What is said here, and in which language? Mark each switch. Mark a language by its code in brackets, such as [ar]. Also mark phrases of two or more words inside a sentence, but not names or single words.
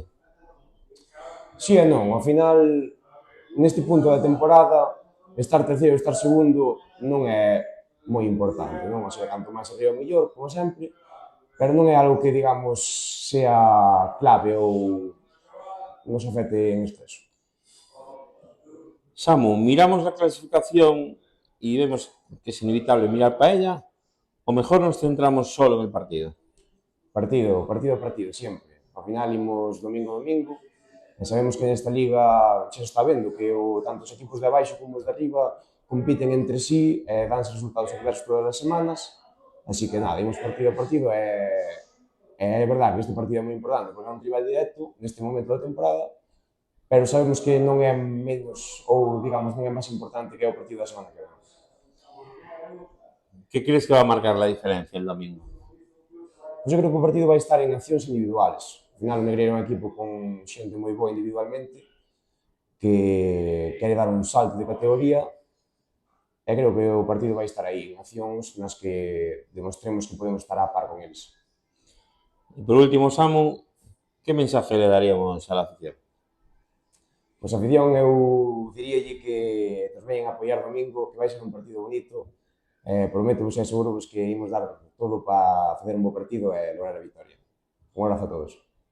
[gl] Si e non, ao final, neste punto da temporada, estar terceiro, estar segundo, non é moi importante, non? [es] O sea, [gl] canto máis arriba mellor, como sempre, pero non é algo que, digamos, sea clave ou nos afecte en exceso. [es] Samu, miramos la clasificación y vemos que es inevitable mirar para ella, o mejor nos centramos solo en el partido. [gl] Partido a partido, sempre. Ao final, imos domingo a domingo, e sabemos que nesta liga xa se está vendo que tanto os equipos de abaixo como os de arriba compiten entre sí e danse resultados adversos todas as semanas, así que nada, imos partido a partido e é verdade que este partido é moi importante porque é un rival directo neste momento da temporada, pero sabemos que non é menos ou digamos non é máis importante que é o partido da semana que vem. [es] ¿Qué crees que va a marcar la diferencia el domingo? [gl] Pois eu creo que o partido vai estar en accións individuales. Ao final o Negreira é un equipo con xente moi boa individualmente que quere dar un salto de categoría e creo que o partido vai estar aí, en accións nas que demostremos que podemos estar a par con eles. [es] Y por último, Samu, ¿qué mensaje le daríamos a la afición? [gl] Pois a afición eu diríalle que nos veñen a apoiar domingo, que vai ser un partido bonito, prometo vos e aseguro vos que imos dar todo para facer un bo partido e lograr a victoria. [es] Un abrazo a todos.